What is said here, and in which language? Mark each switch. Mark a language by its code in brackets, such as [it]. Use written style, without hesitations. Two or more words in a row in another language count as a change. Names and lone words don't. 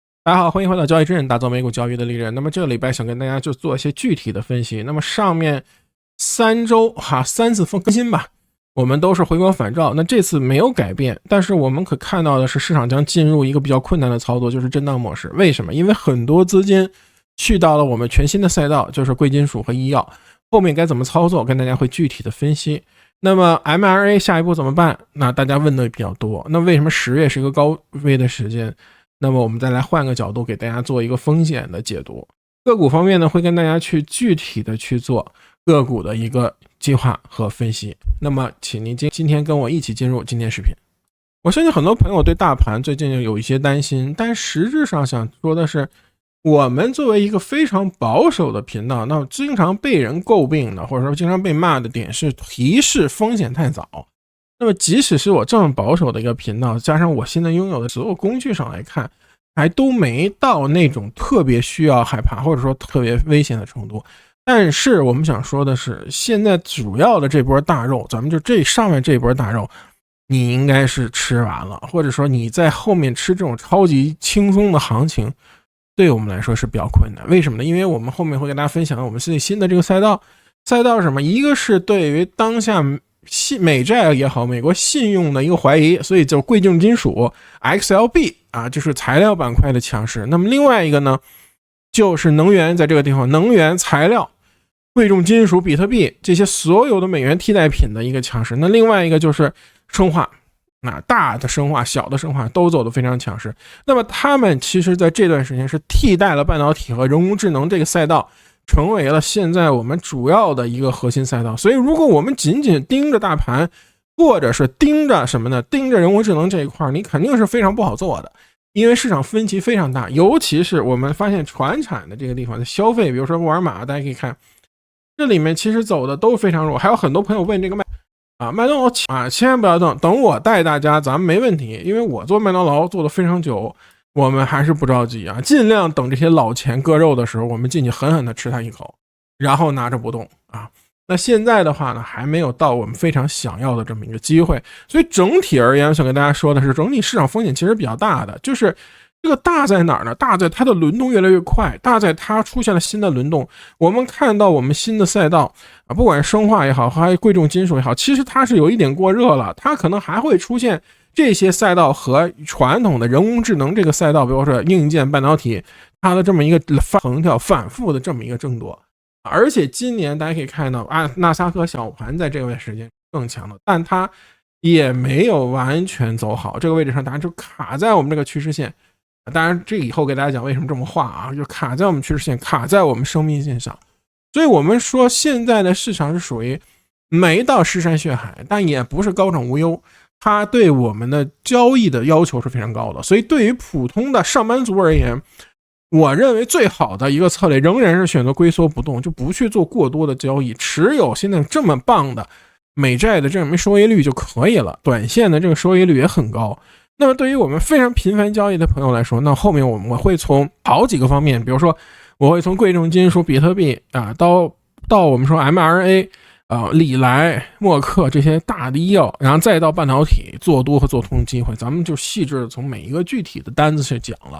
[zh] 大家好，歡迎回到交易之人，打造美股交易的利刃。那麼這個禮拜想跟大家就做一些具體的分析。那麼上面3周3次更新吧，我們都是回光返照。那這次沒有改變，但是我們可看到的是市场將進入一個比較困難的操作，就是震盪模式。為什麼？因為很多資金去到了我們全新的賽道，就是貴金屬和醫藥。後面該怎麼操作，跟大家會具體的分析。那麼 mRNA 下一步怎麼辦？那大家問的比較多。那為什麼10月是一個高位的時間？那麼我們再來換個角度給大家做一個風險的解读。個股方面呢，會跟大家去具體的去做個股的一個計劃和分析。那麼請您今天跟我一起進入今天視頻。我相信很多朋友对大盤最近有一些擔心，但實質上想說的是，我們作為一個非常保守的頻道，那經常被人詬病的，或者說經常被罵的點是提示風險太早。那麼即使是我這麼保守的一個頻道，加上我現在擁有的所有工具上來看，還都沒到那種特別需要害怕或者說特別危險的程度。但是我們想說的是，現在主要的這波大肉，咱们就这上面这波大肉，你應該是吃完了，或者說你在後面吃這種超級輕鬆的行情，對我們來說是比較困難。為什麼呢？因為我們後面會跟大家分享我們新的這個賽道是什麼？一個是對於當下美債也好，美國信用的一個懷疑，所以就貴重金屬 XLB 就是材料板塊的強勢。那麼另外一個呢，就是能源，在這個地方能源材料、貴重金屬、比特幣這些所有的美元替代品的一個強勢。那另外一個就是生化，大的生化、小的生化都走得非常強勢。那麼他們其實在這段時間是替代了半導體和人工智能這個賽道，成為了現在我們主要的一個核心賽道。所以如果我們僅僅盯着大盤，或者是盯着什麼呢？盯着人工智能這一塊，你肯定是非常不好做的，因為市場分歧非常大。尤其是我們发现傳產的這個地方的消費，比如說沃爾瑪，大家可以看這裡面其實走的都非常弱。還有很多朋友問這個麥當勞千萬不要等我帶大家，咱們沒問題，因為我做麥當勞做的非常久，我們還是不着急盡量等這些老錢割肉的時候，我們進去狠狠的吃它一口，然後拿着不動那現在的話呢，還沒有到我們非常想要的這麼一個機會。所以整體而言，我想跟大家說的是，整體市場風險其實比較大的，就是這個大在哪兒呢？大在它的輪動越來越快，大在它出現了新的輪動。我們看到我們新的赛道不管是生化也好，還是貴重金屬也好，其實它是有一點過熱了，它可能還会出現這些賽道和傳統的人工智能這個賽道，比如說硬件半導體，它的這麼一個橫跳反復的這麼一個爭奪。而且今年大家可以看到納斯達克小盤在這段時間更強了，但它也沒有完全走好，這個位置上大家就卡在我們這個趨勢線。當然這以後給大家講為什麼這麼畫就卡在我們趨勢線，卡在我們生命線上。所以我們說現在的市場是屬於沒到屍山血海，但也不是高枕無憂，它對我們的交易的要求是非常高的。所以對於普通的上班族而言，我認為最好的一個策略仍然是選擇龜縮不動，就不去做過多的交易，持有現在這麼棒的美債的這麼收益率就可以了，短線的這個收益率也很高。那麼对于我們非常頻繁交易的朋友來說，那後面我們會從好幾個方面，比如說我會從貴重金屬、比特幣到我們說 mRNA 禮來默克這些大的醫藥，然後再到半導體做多和做空机會，咱們就細緻的從每一個具體的單子去講了。